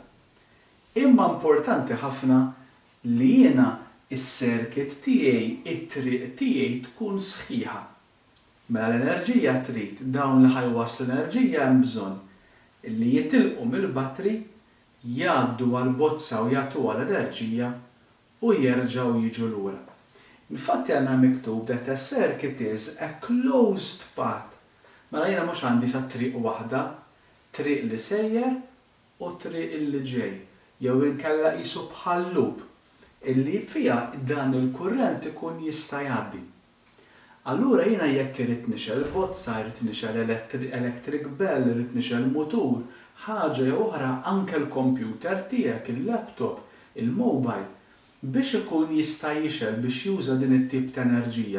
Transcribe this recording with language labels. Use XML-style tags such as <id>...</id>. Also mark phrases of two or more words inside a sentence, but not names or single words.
<mt>Imma importanti ħafna li jiena is-circuit tiegħi, it-triq tiegħi tkun sħiħa. Mela l-enerġija trid dawn li ħajwasslu l-enerġija hemm bżonn illi jitilqu mill-battery, jgħaddu għall-bozza u jagħtuha l-enerġija u jerġgħu jiġu lura. Infatti għandna miktub</mt> <en>that a circuit is a closed path.</en> <mt>Mela jiena mhux għandi sa triq waħda, triq li sejjer u triq li ġej, jew inkella qisu bħal loop illi fiha dan il-kurrent ikun jista' jgħaddi. Allura jiena jekk irid nixel bozza, irid nixel</mt> <en>electric bell,</en> <mt>irid nixel mutur, ħaġa jew oħra anke l-computer tiegħek, il-laptop, il-mobile, biex ikun jista' jixel biex juża din it-tip ta' enerġija.</mt>